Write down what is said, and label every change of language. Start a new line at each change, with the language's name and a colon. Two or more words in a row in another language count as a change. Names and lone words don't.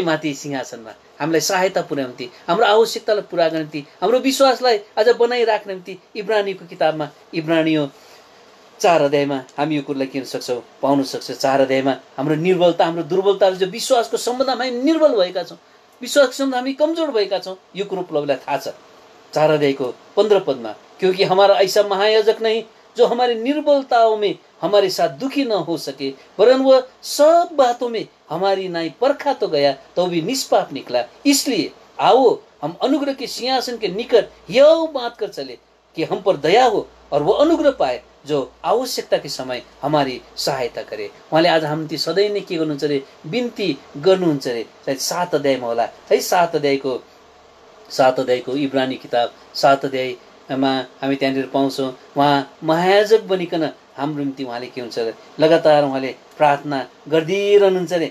Nepali: माथि सिंहासनमा हामीलाई सहायता पुर्याउने निम्ति, हाम्रो आवश्यकतालाई पुरा गर्ने निम्ति, हाम्रो विश्वासलाई अझ बनाइराख्ने निम्ति इब्रानीको किताबमा इब्रानियो 4 अध्यायमा हामी यो कुरालाई किन सक्छौँ, पाउन सक्छौँ। 4 अध्यायमा हाम्रो निर्बलता, हाम्रो दुर्बलता, जो विश्वासको सम्बन्धमा हामी निर्बल भएका छौँ, विश्वासको सम्बन्धमा हामी कमजोर भएका छौँ, यो कुरो प्रभुलाई थाहा छ। 4 अध्यायको 15 पदमा,
Hindi: क्योंकि हमारा ऐसा महायाजक नहीं जो हमारे निर्बलताओं में हमारे साथ दुखी न हो सके, वरन वह सब बातों में हमारी नाई परखा तो गया तो भी निष्पाप निकला। इसलिए आओ हम अनुग्रह के सिंहासन के निकट यह बात कर चले कि हम पर दया हो और वो अनुग्रह पाए जो आवश्यकता के समय हमारी सहायता करे।
Nepali: उहाँले आज हामी सधैँ नै के गर्नुहुन्छ अरे, बिन्ती गर्नुहुन्छ अरे। सायद 7 अध्यायमा होला है, 7 अध्यायको इब्रानी किताब 7 अध्यायमा हामी त्यहाँनिर पाउँछौँ। उहाँ महायाजक बनिकन हाम्रो निम्ति उहाँले के हुन्छ अरे, लगातार उहाँले प्रार्थना गरिदिरहनुहुन्छ अरे।